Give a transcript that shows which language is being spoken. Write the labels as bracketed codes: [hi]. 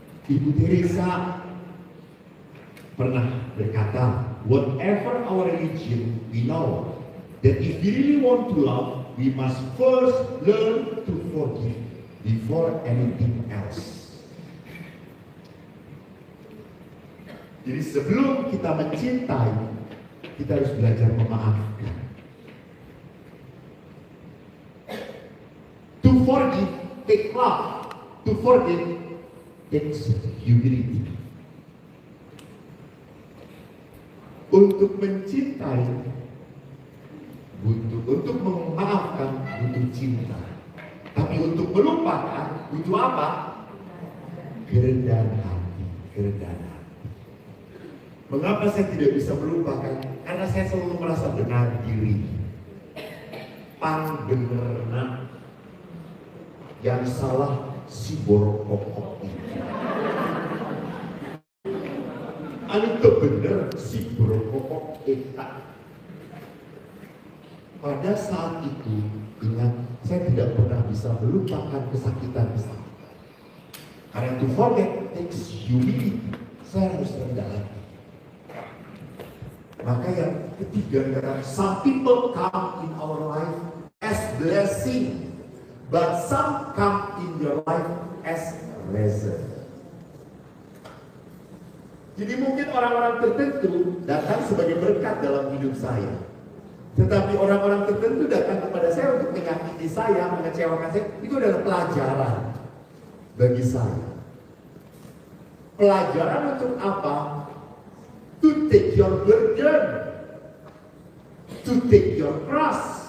[id] Ibu Teresa pernah berkata, [en] whatever our religion, we know that if we really want to love, we must first learn to forgive before anything else. [id] Jadi sebelum kita mencintai, kita harus belajar memaafkan. [en] To forgive, take love. To forgive, takes humility. [id] Untuk mencintai, untuk memaafkan, butuh cinta. Tapi untuk melupakan, butuh apa? Kerendahan hati, kerendahan hati. Mengapa saya tidak bisa melupakan? Karena saya selalu merasa benar diri. [su] Pang benerna yang salah si borokok ini. Anu bener si borokok eta. [id] Pada saat itu, ingat, saya tidak pernah bisa melupakan kesakitan. Karena [en] to forget takes humility. [id] Saya harus rendah hati. Maka yang ketiga, [en] some people come in our life as blessing, but some come in your life as lesson. [id] Jadi mungkin orang-orang tertentu datang sebagai berkat dalam hidup saya. Tetapi orang-orang tertentu datang kepada saya untuk menyakiti saya, mengecewakan saya. Itu adalah pelajaran bagi saya. Pelajaran untuk apa? [en] To take your burden, to take your cross.